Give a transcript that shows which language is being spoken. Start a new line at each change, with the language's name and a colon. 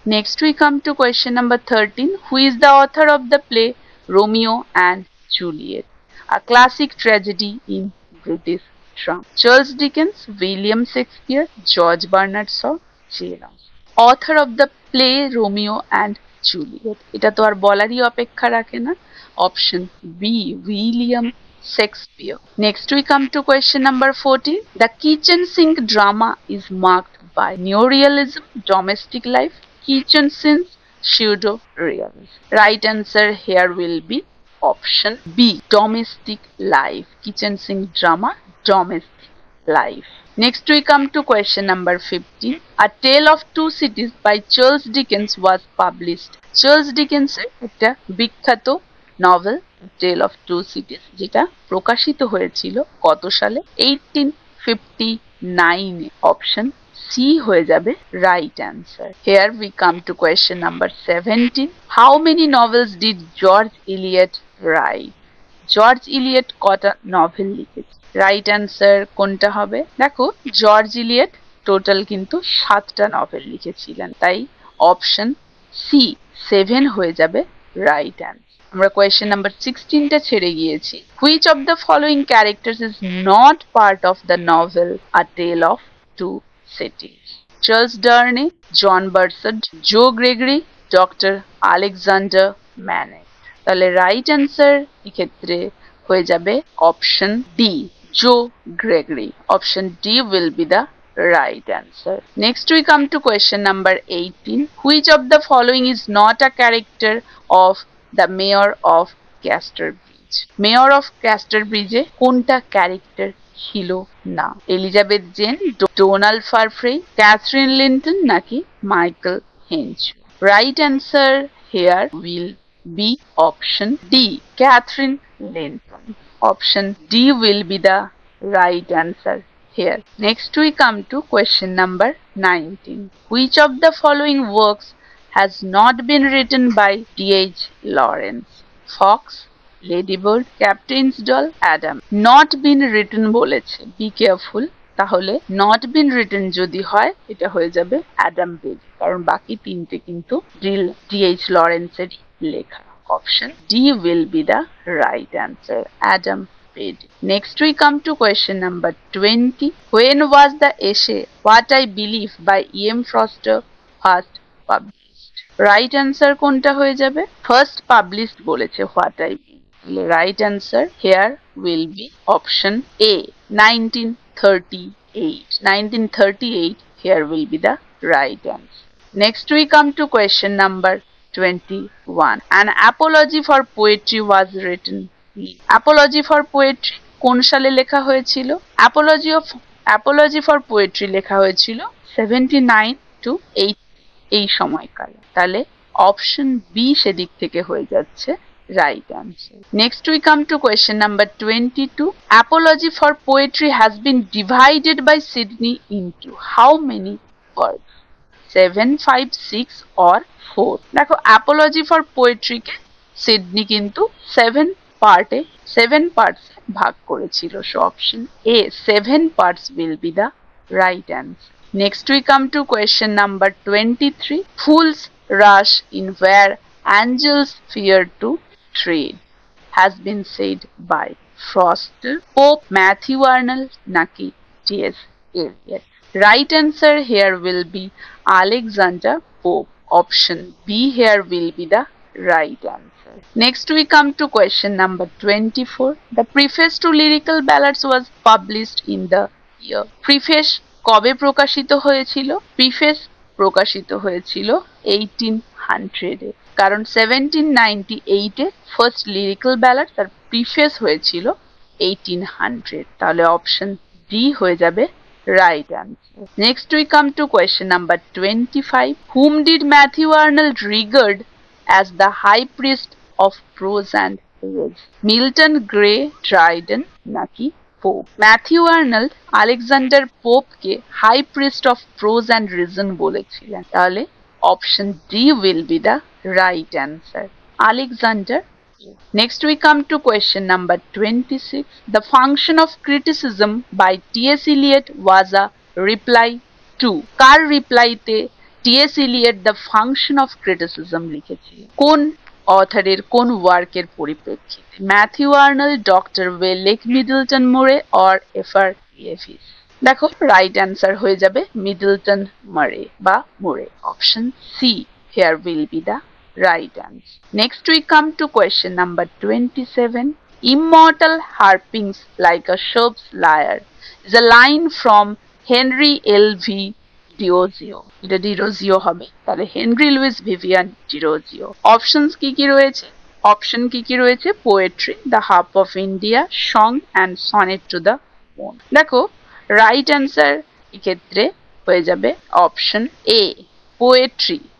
English: Next we come to question number 13। Who is the author of the play Romeo and Juliet, a classic tragedy in British drama? Charles Dickens, William Shakespeare, George Bernard Shaw, Jane Austen. Author of the play Romeo and Juliet,
Bangla: এটা তো আর বলারই অপেক্ষা রাখে না।
English: Option B, William Shakespeare. Next we come to question number 14. The kitchen sink drama is marked by neorealism, domestic life, kitchen scenes, pseudo-realism. Right answer here will be option B, domestic life. Kitchen sink drama, domestic life. Next we come to question number 15. A Tale of Two Cities by Charles Dickens was published.
Bangla: Charles Dickens একটা বিখ্যাত novel tell of two সিটিজ, যেটা প্রকাশিত হয়েছিল কত সালে? 1859 এ। Option C হয়ে যাবে right answer.
English: Here we come to question number 17. How many novels did George Eliot write?
Bangla: George Eliot কটা নভেল লিখেছে? রাইট অ্যান্সার কোনটা হবে? দেখো, জর্জ ইলিয়ট টোটাল কিন্তু 7টা নভেল লিখেছিলেন, তাই অপশন সি 7 হয়ে যাবে রাইট অ্যান্সার। আমরা কোয়েশ্চেন নাম্বার 16টা ছেড়ে গিয়েছি।
English: Which of the following characters is not part of the novel a tale of two cities? Charles Darnay, John Barsad, Joe Gregory, doctor Alexander Manette.
Bangla: তাহলে right answer এক্ষেত্রে হয়ে যাবে option D, Joe Gregory.
English: Option D will be the right answer. Next we come to question number 18. Which of the following is not a character of the Mayor of Casterbridge?
Bangla: Mayor of Casterbridge এ কোনটা character ছিল না? Elizabeth gen, Donald ফারফ্রে, Catherine Linton নাকি Michael হেঞ্চ?
English: Right answer here will be option D, Catherine Linton. Option D will be the right answer here. Next we come to question number 19. Which of the following works has not been written by D.H. Lawrence? Fox, Ladybird, Captain's Doll, Adam. Not been written বলেছে, be careful.
Bangla: তাহলে
English: not been written
Bangla: যদি হয় এটা হয়ে যাবে Adam বেলি, কারণ বাকি তিনটে কিন্তু D.H. লরেন্সের লেখা।
English: Option D will be the right answer, Adam. Next we come to question number 20. When was the essay What I Believe by E.M. Forster first published?
Bangla: Right answer কোনটা হয়ে যাবে?
English: First published বলেছে What I Believe. Right answer here will be option A, 1938. 1938 here will be the right answer. Next we come to question number 21. An apology for poetry was written.
Bangla: Apology for poetry কোন সালে লেখা হয়েছিল? Apology for poetry লেখা হয়েছিল 79 to 80 এই সময়কালে। তাহলে option B সেদিক থেকে হয়ে যাচ্ছে right answer.
English: Next we come to question number 22. Apology for poetry has been divided by Sidney into how many parts?
Bangla: 7, 5, 6 or 4? দেখো, অ্যাপোলজি ফর পোয়েট্রিকে সিডনি কিন্তু 7 parts ভাগ করেছিল।
English: So option A, 7 parts will be the right answer. Next we come to question number 23. Fools rush in where angels fear to tread has been said by Foster, Pope, Matthew Arnold নাকি T.S. Eliot? Right answer here will be Alexander Pope. Option B here will be the right answer. Next we come to question number 24. The preface to Lyrical Ballads was published in the year.
Bangla: Preface কবে প্রকাশিত হয়েছিল? Preface প্রকাশিত হয়েছিল 1800 এ, কারণ 1798 এ first lyrical ballad তার preface হয়েছিল 1800 তাহলে option D হয়ে যাবে right answer.
English: Next we come to question number 25. Whom did Matthew Arnold regard as the high priest of prose and prose? Milton, Gray, Dryden নাকি Pope?
Bangla: Matthew Arnold Alexander পোপকে high priest of pros and reason বলেছিলেন, তাহলে
English: option D will be the right answer,
Bangla: Alexander.
English: Next we come to question number 26. The function of criticism by T.S. Eliot was a reply to.
Bangla: Car রিপ্লাইতে
English: T.S. Eliot the function of criticism লিখেছে?
Bangla: কোন অথরের কোন ওয়ার্কের পরিপ্রেক্ষিতে? Matthew Arnold, doctor ওয়েলেক Middleton মোরে or FR ইয়েভিস? দেখো right answer হয়ে যাবে Middleton মরে বা মোরে,
English: Option C here will be the right answer. Next we come to question number 27. Immortal harpings like a shop's lyre is a line from Henry L.V. Diozio.
Bangla: এটা ডিরোজিও হবে, তাহলে Henry Luis Vivian Derozio. Options কি রয়েছে? Option কি রয়েছে? Poetry, the harp of India, song and sonnet to the moon. দেখো right answer এক্ষেত্রে হয়ে যাবে অপশন এ, পোয়েট্রি।